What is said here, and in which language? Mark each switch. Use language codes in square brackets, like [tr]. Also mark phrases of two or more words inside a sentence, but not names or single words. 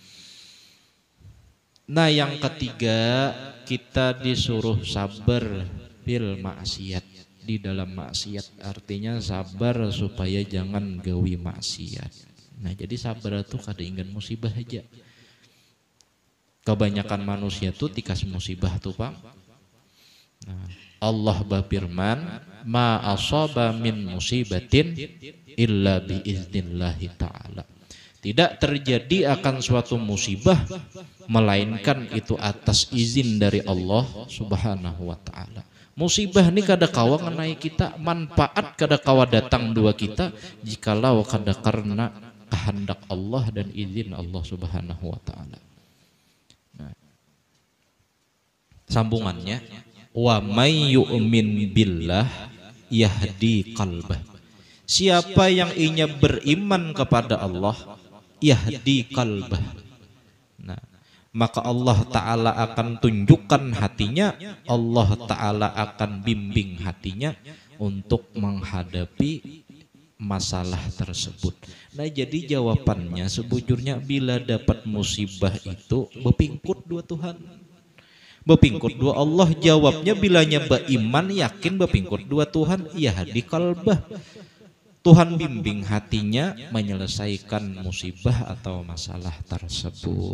[id] Nah yang ketiga kita disuruh sabar [ar] بالمعصية, [id] di dalam maksiat, artinya sabar supaya jangan gawi maksiat. [bjn] Nah jadi sabar itu kada ingin musibah aja. Kebanyakan manusia tuh tikas musibah tuh Pak. [id] Nah, Allah berfirman, [ar] ما أصاب من مصيبة إلا بإذن الله تعالى. [id] Tidak terjadi akan suatu musibah melainkan itu atas izin dari Allah [ar] سبحانه وتعالى. [bjn] Musibah ini kada kawa ngenai kita, manfaat kada kawa datang dua kita jikalau kada karena kehendak Allah dan izin Allah [ar] سبحانه وتعالى. Nah, sambungannya ومن يؤمن بالله يهد قلبه. [id] Siapa yang inya beriman kepada Allah [ar] يهد قلبه. [id] Nah, maka Allah Ta'ala akan tunjukkan hatinya, Allah Ta'ala akan bimbing hatinya untuk menghadapi masalah tersebut. [bjn] Nah jadi jawabannya sebujurnya bila dapat musibah itu bepingkut dua Tuhan, bepingkut dua Allah. Jawabnya bilanya beriman yakin bepingkut dua Tuhan [ar] يهد قلبه. [id] Tuhan bimbing hatinya menyelesaikan musibah atau masalah tersebut.